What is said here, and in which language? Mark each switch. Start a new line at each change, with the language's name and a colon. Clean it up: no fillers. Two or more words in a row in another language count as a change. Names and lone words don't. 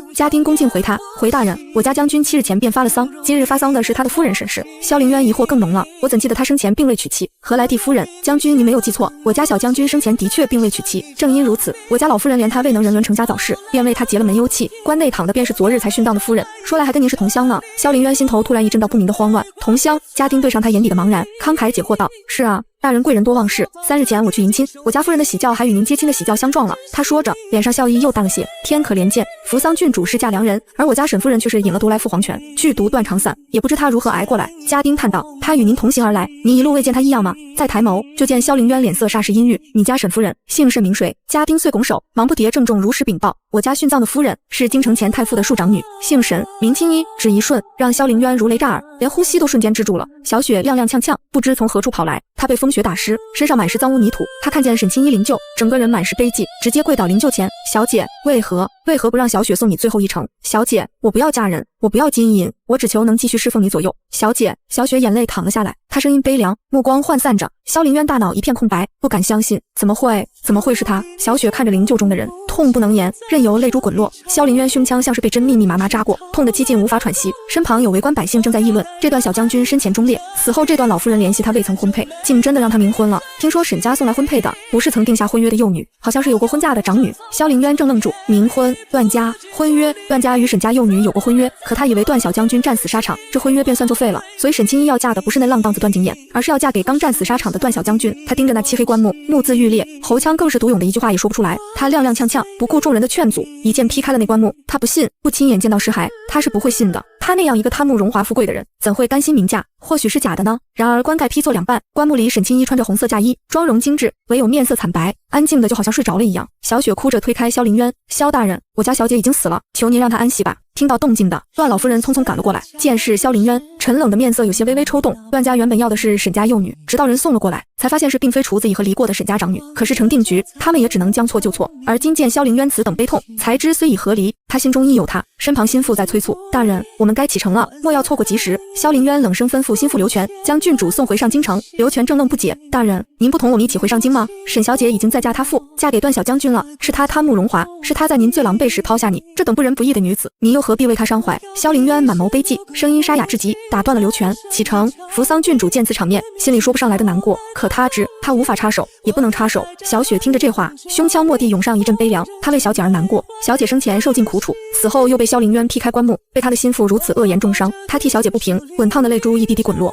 Chinese: 家丁恭敬回他：回大人，我家將軍7日前便發了喪，今日發喪的是他的夫人沈氏。蕭凌淵疑惑更濃了，我怎記得他生前並未娶妻，何來替夫人？將軍，你沒有記錯，我家小將軍生前的確並未娶妻，正因如此，我家老夫人連他未能人倫成家早逝，便為他結了門幽契。棺內躺的便是昨日才殉葬的夫人，說來還跟您是同鄉呢。蕭凌淵心頭突然一陣道不明的慌亂。同鄉？家丁對上他眼底的茫然，慷慨解惑道：是啊，大人貴人多忘事，3日前我去迎親，我家夫人的喜轎還與您接親的喜轎相撞了。他說着，臉上笑意又淡了些。天可憐見，扶桑郡主是嫁良人，而我家沈夫人卻是飲了毒來赴黃泉，劇毒斷腸散，也不知她如何挨過來。家丁嘆道：她與您同行而來，您一路未見她異樣嗎？再抬眸，就見蕭凌淵臉色霎時陰鬱。你家沈夫人姓甚名誰？家丁遂拱手，忙不迭鄭重如實稟報： 我家殉葬的夫人是京城前太傅的庶长女，姓沈，名清一。只一瞬，讓蕭凌淵如雷炸耳，連呼吸都瞬間止住了。小雪踉踉蹌蹌，不知從何處跑來，她被風雪打濕，身上滿是髒污泥土。她看見沈清一灵柩，整個人滿是悲寂，直接跪倒靈柩前：小姐，為何不讓小雪送你最後一程？小姐，我不要嫁人，我不要金银，我只求能繼續侍奉你左右。小姐，小雪眼淚淌了下來，她聲音悲涼，目光渙散着。蕭凌淵大腦一片空白，不敢相信，怎麼會是他？小雪看着灵柩中的人， 痛不能言，任由淚珠滾落。蕭林淵胸腔像是被針密密麻麻扎過，痛得幾近無法喘息。身旁有圍觀百姓正在議論，這段小將軍生前忠烈，死後這段老夫人聯繫他未曾婚配，竟真的讓他冥婚了。聽說沈家送來婚配的不是曾定下婚約的幼女，好像是有過婚嫁的長女。蕭林淵正愣住，冥婚、段家、婚約，段家與沈家幼女有過婚約，可他以為段小將軍戰死沙場，這婚約便算作廢了，所以沈清一要嫁的不是那浪蕩子段景琰，而是要嫁給剛戰死沙場的段小將軍。他盯着那漆黑棺木，目眦欲裂，喉腔更是獨湧的一句話也說不出來。他踉踉蹌蹌，不顧众人的勸阻，一劍劈開了那棺木。他不信，不親眼見到屍骸，他是不會信的。他那樣一個貪慕榮華富貴的人，怎會甘心明嫁？或許是假的呢。然而棺蓋劈作兩半，棺木裡沈清一穿着紅色嫁衣，妝容精致，唯有面色慘白，安靜的就好像睡着了一樣。小雪哭着推開蕭林淵，蕭大人，我家小姐已經死了，求您讓她安息吧。听到動靜的段老夫人匆匆趕了過來，見是蕭林淵，沉冷的面色有些微微抽動。段家原本要的是沈家幼女，直到人送了過來，才發現是並非廚子已和離過的沈家長女。可是成定局，他們也只能将錯就錯。而今見蕭林淵此等悲痛，才知雖已和離，他心中亦有他。身旁心腹在催促，大人，我們該啟程了，莫要錯過及時。蕭林淵冷聲吩咐心腹劉全，將郡主送回上京城。劉全正愣不解，大人，您不同我們一起回上京嗎？沈小姐已經再嫁他父，嫁給段小将軍了，是他貪慕榮華，是他在您最狼狽時拋下你，這等不仁不義的女子，您又何必為他傷懷？蕭林淵滿眸悲戚，聲音沙啞至極，打斷了劉全。啟程。扶桑郡主見此場面，心裡說不上來的難過，可他知他無法插手，也不能插手。小雪聽着這話，胸腔臥地湧上一陣悲涼，她為小姐而難過。小姐生前受盡苦楚，死後又被蕭林淵劈開棺木，被他的心腹如此惡言重傷，她替小姐不平，滾燙的淚珠一滴滴滾落。